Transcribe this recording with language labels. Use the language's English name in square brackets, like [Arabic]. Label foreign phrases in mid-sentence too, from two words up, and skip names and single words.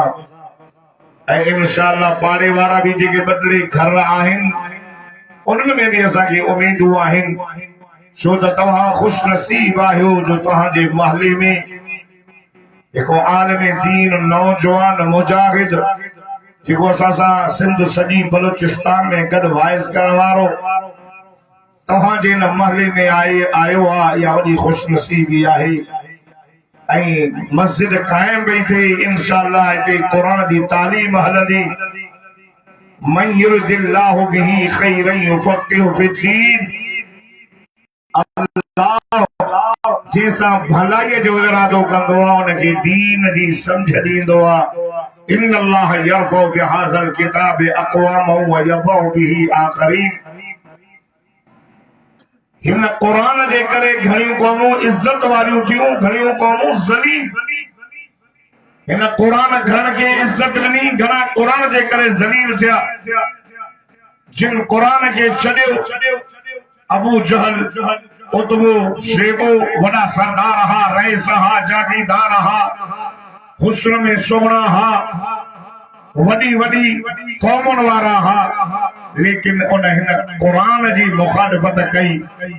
[Sindhi] ऐं इंशाअल्लाह पाड़े वारा भी जेके बदले घर आहिनि उनमें भी असांखे उम्मीदूं आहिनि, छो त तव्हां खुश नसीब आहियो जो तव्हांजे महले में हिकु आलिम दीन नौजवान मुजाहिद जेको असां सां सिंध सॼी बलूचिस्तान में गॾु वाइज़ करण वारो तव्हांजे हिन महले में आयो आहे। इहा वॾी खुश नसीबी आहे। ऐं मस्जिद क़ाइम पई थिए इंशाअल्लाह हिते क़ुरान जी तालीम हलंदी। [Arabic] من يرد الله به خيرا يفقهه في الدين. [Sindhi] अल्लाह जंहिंसां भलाईअ जो इरादो कंदो आहे उनखे दीन जी सम्झ ॾींदो आहे। [Arabic] إن الله يرفع بهذا الكتاب أقواما ويضع به آخرين. [Sindhi] हिन कुरान जे करे घणियूं क़ौमूं इज्जत वारियूं थियूं, घणियूं क़ौमूं ज़लील। हिन कुरान घरनि खे इज्जत ॾिनी, घणा कुरान जे करे ज़लील थिया। जिन कुरान खे छॾियो अबू जहल उतबो शेबो वॾा सरदार हा, रईस हा, जागीरदार हा, हुस्न में सुहिणा हा, वॾी वॾी क़ौमुनि वारा हा, लेकिन उन हिन कुरान जी मुखालिफ़त कई।